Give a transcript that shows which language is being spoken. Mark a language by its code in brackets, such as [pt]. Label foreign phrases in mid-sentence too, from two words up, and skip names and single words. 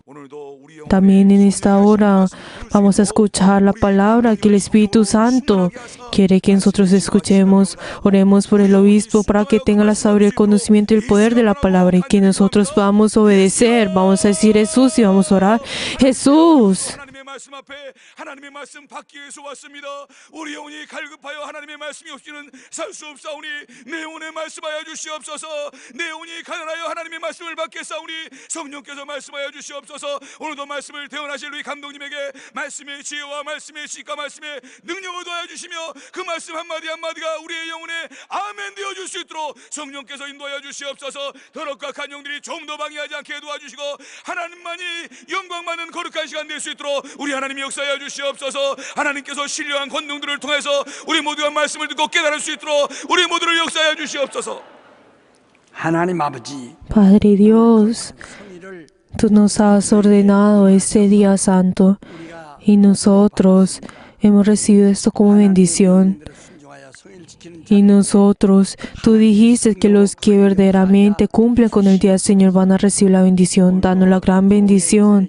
[es] También en esta hora vamos a escuchar la palabra que el Espíritu Santo quiere que nosotros escuchemos. Oremos por el obispo para que tenga la sabiduría, el conocimiento y el poder de la palabra, y que nosotros podamos obedecer. Vamos a decir Jesús y vamos a orar. Jesús. [ko] 말씀 앞에 하나님의 말씀 받기 위해서 왔습니다. 우리 영혼이 갈급하여 하나님의 말씀이 없이는 살 수 없사오니 내 영혼에 말씀하여 주시옵소서. 내 영혼이 가난하여 하나님의 말씀을 받겠사오니 성령께서 말씀하여 주시옵소서. 오늘도 말씀을 대언하실 우리 감독님에게 말씀의 지혜와 말씀의 지식과 말씀의 능력을 더하여 주시며 그 말씀 한마디 한마디가 우리의 영혼에 아멘 되어줄 수 있도록 성령께서 인도하여 주시옵소서. 더럽과 악한 영들이 좀 더 방해하지 않게 도와주시고 하나님만이 영광 많은 거룩한 시간 될 수 있도록 우리 하나님이 역사하여 주시옵소서. 하나님께서 신령한 권능들을 통해서 우리 모두가 말씀을 듣고 깨달을 수 있도록 우리 모두를 역사하여 주시옵소서. 하나님 아버지, [es] Padre Dios, tú nos has ordenado este día santo y nosotros hemos recibido esto como bendición. Y nosotros, tú dijiste que los que verdaderamente cumplen con el día del Señor van a recibir la bendición, dando la gran bendición.